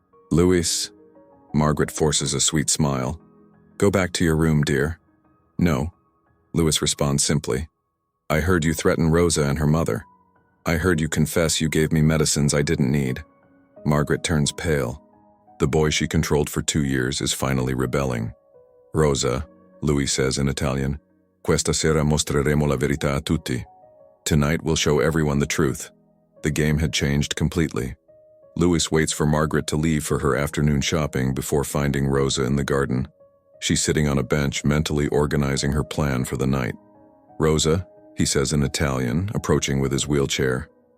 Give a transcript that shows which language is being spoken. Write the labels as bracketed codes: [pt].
[en] "Louis," Margaret forces a sweet smile. "Go back to your room, dear." "No," Louis responds simply. "I heard you threaten Rosa and her mother. I heard you confess you gave me medicines I didn't need." Margaret turns pale. The boy she controlled for 2 years is finally rebelling. "Rosa," Louis says in Italian, [it] "questa sera mostreremo la verità a tutti." [en] Tonight we'll show everyone the truth. The game had changed completely. Louis waits for Margaret to leave for her afternoon shopping before finding Rosa in the garden. She's sitting on a bench, mentally organizing her plan for the night. "Rosa," he says in Italian, approaching with his wheelchair.